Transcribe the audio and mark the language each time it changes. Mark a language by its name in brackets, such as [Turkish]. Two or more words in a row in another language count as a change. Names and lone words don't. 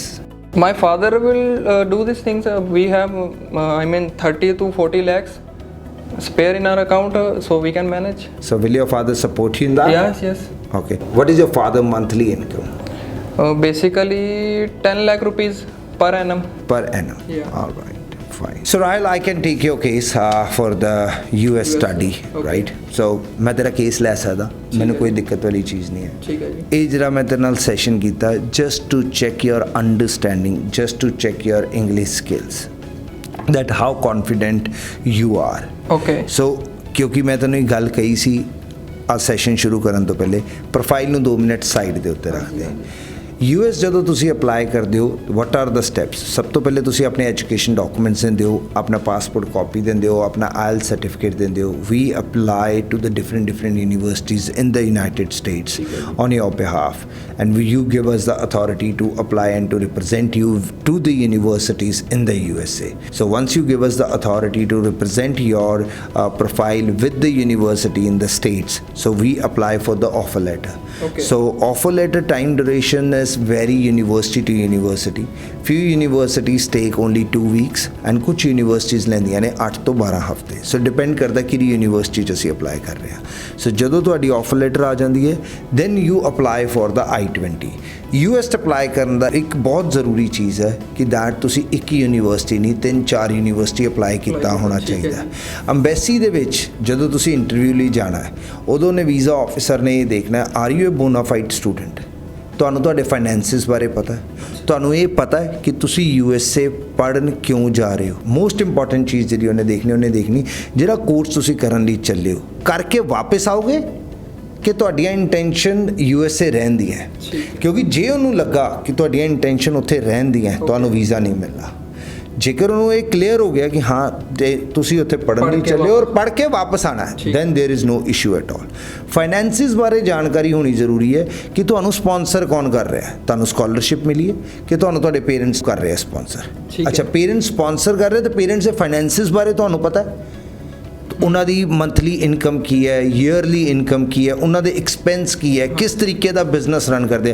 [English] My father will do these things. We have, 30 to 40 lakhs spare in our account, so we can manage. So will your father support you in that? Yes. Okay. What is your father monthly income? Basically 10 lakh rupees per annum. Per annum. Yeah. All right. Fine. So Rahul, I can take your case for the US study, okay. [Punjabi] right? So ਮੈਂ ਤੇਰਾ case ਲੈ ਸਕਦਾ, ਮੈਂਨੇ ਕੋਈ ਦਿੱਕਤ ਵਾਲੀ ਚੀਜ਼ ਨਹੀਂ ਹੈ. [Hindi] ठीक है जी. [Punjabi] ਇਹ ਜਿਹੜਾ ਮੈਂ ਤੇਰੇ ਨਾਲ ਸੈਸ਼ਨ ਕੀਤਾ [English] just to check your understanding, just to check your English skills, that how confident you are. Okay. [Punjabi] So ਕਿਉਂਕਿ ਮੈਂ ਤੈਨੂੰ ਇੱਕ ਗੱਲ ਕਹੀ ਸੀ ਆ ਸੈਸ਼ਨ ਸ਼ੁਰੂ ਕਰਨ ਤੋਂ ਪਹਿਲੇ, ਪ੍ਰੋਫਾਈਲ ਨੂੰ 2 ਮਿੰਟ ਸਾਈਡ ਦੇ ਉੱਤੇ ਰੱਖ ਦੇ. US ਜਦੋਂ ਤੁਸੀਂ ਅਪਲਾਈ ਕਰਦੇ ਹੋ, [English] what are the steps? [Punjabi] ਸਭ ਤੋਂ ਪਹਿਲੇ ਤੁਸੀਂ ਆਪਣੇ [English] education documents [Punjabi] ਦਿੰਦੇ ਹੋ, ਆਪਣਾ [English] passport copy [Punjabi] ਦਿੰਦੇ ਹੋ, ਆਪਣਾ IELTS ਸਰਟੀਫਿਕੇਟ ਦਿੰਦੇ ਹੋ. [English] we apply to the different universities in the United States on your behalf, and you give us the authority to apply and to represent you to the universities in the USA. So once you give us the authority to represent your profile with the university in the states, so we apply for the offer letter. Okay. So offer letter time duration is vary university to university. Few universities take only 2 weeks and [Punjabi] ਕੁਝ universities ਲੈਂਦੀਆਂ ਨੇ 8 ਤੋਂ 12 ਹਫ਼ਤੇ. [English] So depend [Punjabi] ਕਰਦਾ ਕਿਹੜੀ university 'ਚ ਅਸੀਂ apply ਕਰ ਰਹੇ ਹਾਂ. So ਜਦੋਂ ਤੁਹਾਡੀ [English] offer letter [Punjabi] ਆ ਜਾਂਦੀ ਹੈ, [English] then you apply for the I-20. [Punjabi] US 'ਚ apply ਕਰਨ ਦਾ ਇੱਕ ਬਹੁਤ ਜ਼ਰੂਰੀ ਚੀਜ਼ ਹੈ ਕਿ that ਤੁਸੀਂ ਇੱਕ ਹੀ ਯੂਨੀਵਰਸਿਟੀ ਨਹੀਂ 3-4 ਯੂਨੀਵਰਸਿਟੀ ਅਪਲਾਈ ਕੀਤਾ ਹੋਣਾ ਚਾਹੀਦਾ. ਅੰਬੈਸੀ ਦੇ ਵਿੱਚ ਜਦੋਂ ਤੁਸੀਂ ਇੰਟਰਵਿਊ ਲਈ ਜਾਣਾ ਹੈ, ਉਦੋਂ ਨੇ ਵੀਜ਼ਾ ਆਫਿਸਰ ਨੇ ਇਹ ਦੇਖਣਾ, [English] are you a bonafide student? [Punjabi] ਤੁਹਾਨੂੰ ਤੁਹਾਡੇ ਫਾਈਨੈਂਸਿਸ ਬਾਰੇ ਪਤਾ ਹੈ, ਤੁਹਾਨੂੰ ਇਹ ਪਤਾ ਹੈ ਕਿ ਤੁਸੀਂ USA ਪੜ੍ਹਨ ਕਿਉਂ ਜਾ ਰਹੇ ਹੋ. [English] most important [Punjabi] ਚੀਜ਼ ਜਿਹੜੀ ਉਹਨੇ ਦੇਖਣੀ ਜਿਹੜਾ ਕੋਰਸ ਤੁਸੀਂ ਕਰਨ ਲਈ ਚੱਲੇ ਹੋ, ਕਰਕੇ ਵਾਪਸ ਆਓਗੇ ਕਿ ਤੁਹਾਡੀਆਂ ਇੰਟੈਂਸ਼ਨ USA ਰਹਿਣ ਦੀ ਹੈ. ਕਿਉਂਕਿ ਜੇ ਉਹਨੂੰ ਲੱਗਾ ਕਿ ਤੁਹਾਡੀਆਂ ਇੰਟੈਂਸ਼ਨ ਉੱਥੇ ਰਹਿਣ ਦੀ ਹੈ, ਤੁਹਾਨੂੰ ਵੀਜ਼ਾ ਨਹੀਂ ਮਿਲਣਾ. ਜੇਕਰ ਉਹਨੂੰ ਇਹ ਕਲੀਅਰ ਹੋ ਗਿਆ ਕਿ ਹਾਂ ਤੇ ਤੁਸੀਂ ਉੱਥੇ ਪੜ੍ਹਨ ਲਈ ਚੱਲੇ ਹੋ ਔਰ ਪੜ੍ਹ ਕੇ ਵਾਪਸ ਆਣਾ ਹੈ, [English] then there is no issue at all. [Punjabi] ਫਾਈਨੈਂਸਿਸ ਬਾਰੇ ਜਾਣਕਾਰੀ ਹੋਣੀ ਜ਼ਰੂਰੀ ਹੈ ਕਿ ਤੁਹਾਨੂੰ ਸਪਾਂਸਰ ਕੌਣ ਕਰ ਰਿਹਾ ਹੈ. ਤੁਹਾਨੂੰ ਸਕਾਲਰਸ਼ਿਪ ਮਿਲੀ ਹੈ ਕਿ ਤੁਹਾਨੂੰ ਤੁਹਾਡੇ ਪੇਰੈਂਟਸ ਕਰ ਰਹੇ ਆ ਸਪਾਂਸਰ? ਅੱਛਾ, ਪੇਰੈਂਟਸ ਸਪਾਂਸਰ ਕਰ ਰਹੇ ਤੇ ਪੇਰੈਂਟਸ ਦੇ ਫਾਈਨੈਂਸਿਸ ਬਾਰੇ ਤੁਹਾਨੂੰ ਪਤਾ ਹੈ, ਉਹਨਾਂ ਦੀ [English] monthly income [Punjabi] ਕੀ ਹੈ, [English] yearly income [Punjabi] ਕੀ ਹੈ, ਉਹਨਾਂ ਦੇ ਐਕਸਪੈਂਸ ਕੀ ਹੈ, ਕਿਸ ਤਰੀਕੇ ਦਾ [English] business run [Punjabi] ਕਰਦੇ ਆ.